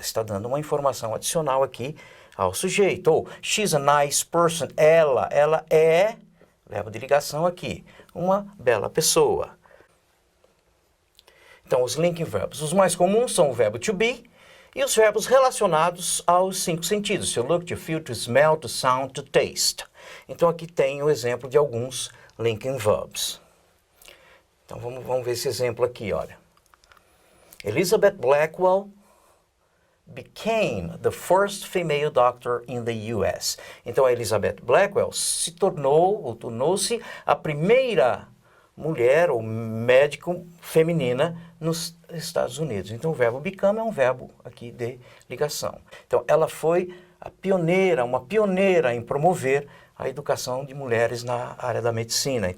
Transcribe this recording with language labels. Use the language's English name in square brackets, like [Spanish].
[Portuguese] Está dando uma informação adicional aqui ao sujeito. Ou, [English] she's a nice person. [Portuguese] Ela é, verbo de ligação aqui, uma bela pessoa. Então, os linking verbs. Os mais comuns são o verbo to be e os verbos relacionados aos 5 sentidos. [English] To look, to feel, to smell, to sound, to taste. [Portuguese] Então, aqui tem o exemplo de alguns linking verbs. Então, vamos ver esse exemplo aqui, olha. [English] Elizabeth Blackwell became the first female doctor in the US. [Portuguese] Então, a Elizabeth Blackwell tornou-se a primeira mulher ou médico feminina nos Estados Unidos. Então, o verbo become é um verbo aqui de ligação. Então, ela foi uma pioneira em promover a educação de mulheres na área da medicina.